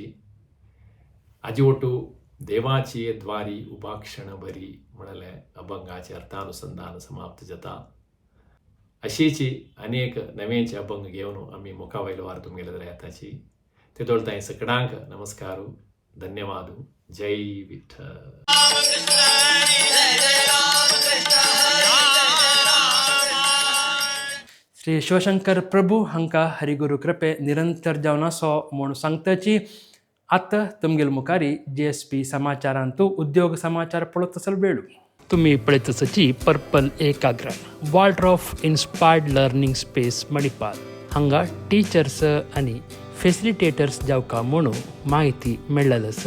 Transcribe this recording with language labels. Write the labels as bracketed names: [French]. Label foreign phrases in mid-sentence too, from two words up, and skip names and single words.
[Konkani] हाजे ओटू देवाची द्वारी उबा क्षण बरी म्हणले अभंगाचे अर्थानुसंधान समाप्त जाता. अशीची अनेक नवेचे अभंग घेवन आमी मुखावयलो वार तुमगेले येताची. ते तोळताय सगळ्यांक नमस्कार, ಧನ್ಯವಾದ. ಜೈ ವಿಠ್ಠಲ್. श्री शिवशंकर प्रभू हांकां हरिगुरू कृपे निरंतर जावन असो म्हूण सांगतची आतां तुमगेल मुखारी GSP समाचारांतू उद्योग समाचार पळोवंक आसले वेळू तुमी पळयत आसची पर्पल एकाग्रान वॉल्टर ऑफ इन्स्पायर्ड लर्निंग स्पेस मणिपाल हांगा टीचर्स आनी फेसिलिटेटर्स जावका म्हणून माहिती मेळ्ळेली आसा.